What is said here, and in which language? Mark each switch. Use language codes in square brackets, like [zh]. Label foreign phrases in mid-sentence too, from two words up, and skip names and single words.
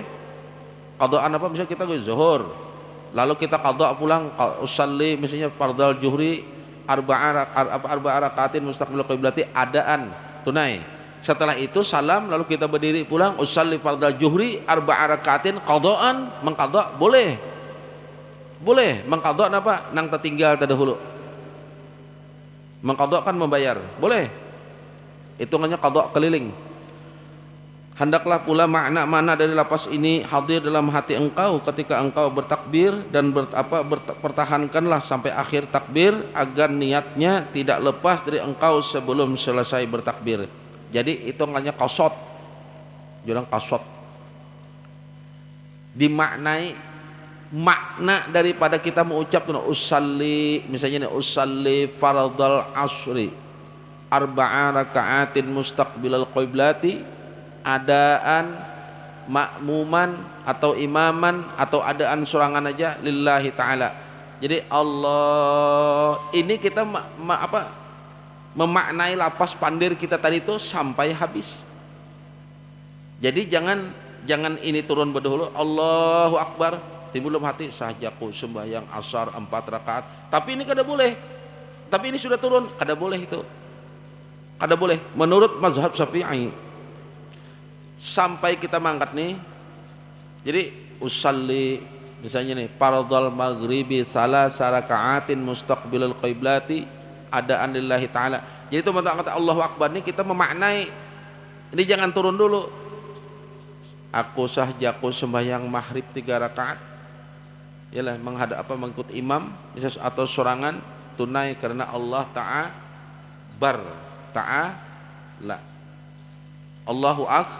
[bjn] Qadaan apa misalnya kita zuhur lalu kita qada pulang usalli misalnya [ar] فرض الظهر أربع ركعات مستقبل القبلة أداء [bjn] tunai. Setelah itu salam lalu kita berdiri pulang [ar] أصلي فرض الظهر أربع ركعات قضاء [bjn] mengqada boleh mengqada apa nang tertinggal terdahulu. Mengqada kan membayar boleh, hitungannya qada keliling. [ms] Hendaklah pula makna dari lafaz ini hadir dalam hati engkau ketika engkau bertakbir dan pertahankanlah sampai akhir takbir agar niatnya tidak lepas dari engkau sebelum selesai bertakbir. [bjn] Jadi hitungannya qasad. Jurang qasad. Dimaknai makna daripada kita mengucap usalli misalnya [ar] أصلي فرض العصر أربع ركعات مستقبل القبلة أداء مأموما [bjn] atau imaman atau adaan sorangan aja [ar] لله تعالى. [bjn] Jadi Allah ini kita memaknai lapas pandir kita tadi itu sampai habis. Jadi jangan ini turun berdahulu [ar] الله أكبر [bjn] timbul hati sahajaku sembahyang asar 4 rakaat tapi ini kada boleh, tapi ini sudah turun kada boleh, itu kada boleh menurut mazhab Syafi'i. Sampai kita mangkat nih, jadi usalli misalnya nih [ar] فرض المغرب ثلاث ركعات مستقبل القبلة أداء لله تعالى. [bjn] Jadi itu kata [ar] الله أكبر [bjn] nih kita memaknai ini jangan turun dulu. Aku sahjaku sembahyang maghrib 3 rakaat ialah mengikut imam atau sorangan tunai karena [ar] الله تعالى الله أكبر.